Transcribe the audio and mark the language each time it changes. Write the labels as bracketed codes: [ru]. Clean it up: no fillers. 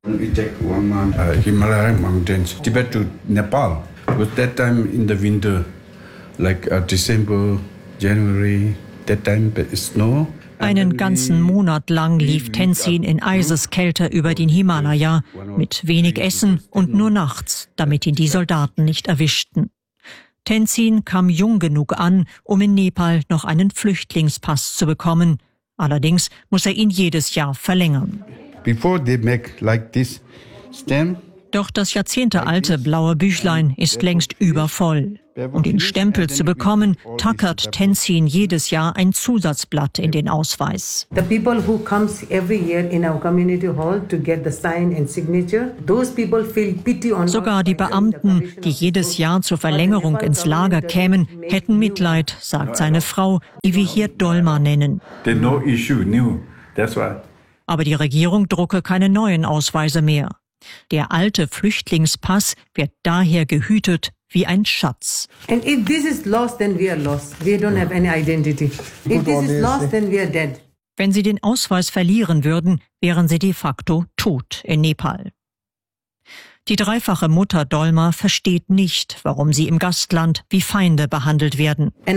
[de] Einen ganzen Monat lang lief Tenzin in Eiseskälte über den Himalaya, mit wenig Essen und nur nachts, damit ihn die Soldaten nicht erwischten. Tenzin kam jung genug an, um in Nepal noch einen Flüchtlingspass zu bekommen. Allerdings muss er ihn jedes Jahr verlängern. [en] Before they make like this stamp, [de] doch das jahrzehntealte blaue Büchlein ist längst übervoll. Um den Stempel zu bekommen, tackert Tenzin jedes Jahr ein Zusatzblatt in den Ausweis. [en] The people who comes every year in our community hall to get the sign and signature, those people feel pity on. [de] Sogar die Beamten, die jedes Jahr zur Verlängerung ins Lager kämen, hätten Mitleid, sagt seine Frau, die wir hier Dolma nennen. [en] No issue, new. That's why. [de] Aber die Regierung drucke keine neuen Ausweise mehr. Der alte Flüchtlingspass wird daher gehütet wie ein Schatz. [en] And if this is lost, then we are lost. We don't have any identity. If this is lost, then we are dead. [de] Wenn sie den Ausweis verlieren würden, wären sie de facto tot in Nepal. Die dreifache Mutter Dolma versteht nicht, warum sie im Gastland wie Feinde behandelt werden.